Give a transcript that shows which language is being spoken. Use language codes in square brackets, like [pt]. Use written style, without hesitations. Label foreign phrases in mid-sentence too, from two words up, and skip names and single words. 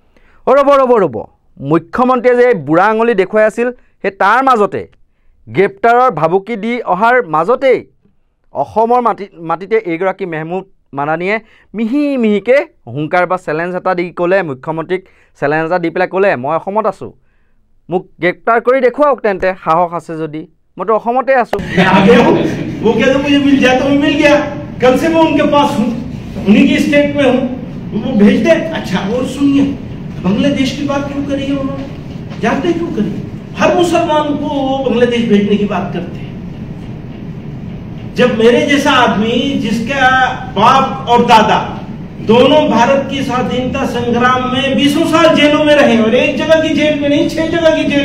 [as] ৰ'ব মুখ্যমন্ত্ৰীয়ে যে বুঢ়া আঙুলি দেখুৱাই আছিল সেই তাৰ মাজতে গ্ৰেপ্তাৰৰ ভাবুকি দি অহাৰ মাজতেই অসমৰ মাটিতে এইগৰাকী মেহমুদ মাদানীয়ে মিহিকৈ হুংকাৰ বা চেলেঞ্জ এটা দি ক'লে মুখ্যমন্ত্ৰীক চেলেঞ্জ এটা দি পেলাই ক'লে মই অসমত আছোঁ মোক গ্ৰেপ্তাৰ কৰি দেখুৱাওক তেন্তে সাহস আছে যদি মইতো অসমতে আছোঁ [hi] मैं आ गया हूँ वो कहते मुझे मिल जाए तो मैं मिल गया कल से मैं उनके पास हूँ उन्हीं की स्टेट में हूँ वो भेज दे अच्छा और सुनिए बांग्लादेश की बात क्यों करी है उन्होंने जानते क्यों करी हर मुसलमान को वो बांग्लादेश भेजने की बात करते हैं जब मेरे जैसा आदमी जिसका बाप और दादा दोनों भारत की स्वाधीनता संग्राम में 20 साल जेलों में रहे और एक जगह की जेल में नहीं 6 जगह की जेल